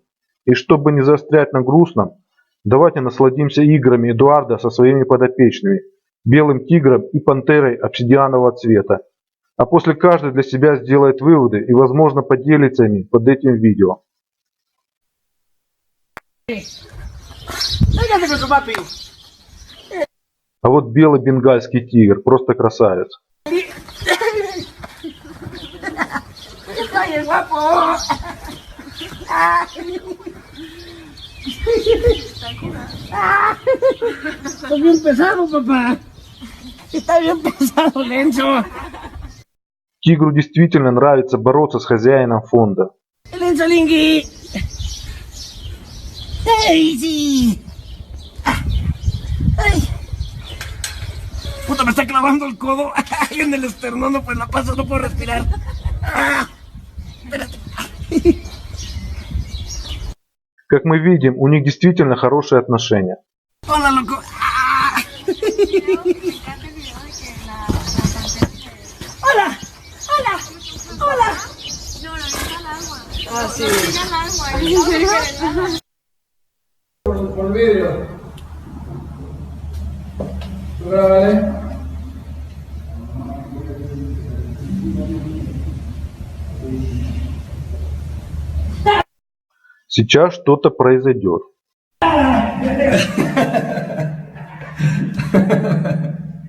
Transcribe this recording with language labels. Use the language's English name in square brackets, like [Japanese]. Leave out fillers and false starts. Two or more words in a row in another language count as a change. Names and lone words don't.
[Russian] И чтобы не заострять на грустном, давайте насладимся играми Эдуарда со своими подопечными, белым тигром и пантерой обсидианового цвета. А после каждый для себя сделает выводы и, возможно, поделится ими под этим видео. А вот белый бенгальский тигр, просто красавец. [Spanish] Está bien pesado, papá. Está bien pesado, Lenzo. [Russian] Тигру действительно нравится бороться с хозяином фонда. [Spanish] Lenzo Lingui. ¡Ey, sí! ¡Ay! Puta, me está clavando el codo. Ay, en el esternón, no, pues la paso, no puedo respirar. Espérate. [Russian] Как мы видим, у них действительно хорошие отношения. [Spanish] Hola, loco. ¡Ah! Hola, hola, hola. Ah, sí. Por vídeo. Grábale. [Russian] Сейчас что-то произойдет.